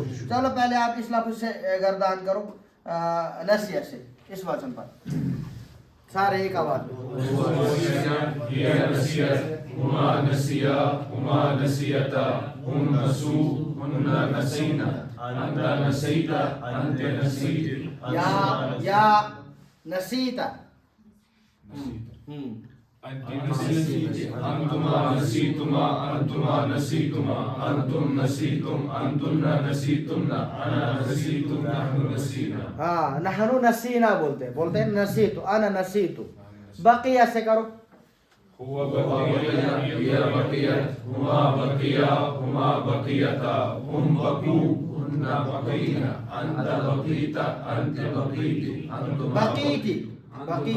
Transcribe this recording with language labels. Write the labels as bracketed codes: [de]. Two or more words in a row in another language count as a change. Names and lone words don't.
[hi] चलो पहले आप इस लफ्ज से गर्दान करो नसिया से, इस वचन पर सारे एक आवाज या नसीता, [ar] أنتما نسيتما أنتما نسيتما أنتم نسيتم أنتن نسيتن أنا نسيتم نحن نسينا. [hi] हाँ, [ar] نحن نسينا [hi] बोलते हैं नसीतु, [ar] أنا نسيت. [hi] बकिया से करो, [ar] هو بقي هي بقيت هو بقي هما بقيتا هم بقوا هن بقين أنت بقيت أنت بقيت أنتما بقيت، بقيت,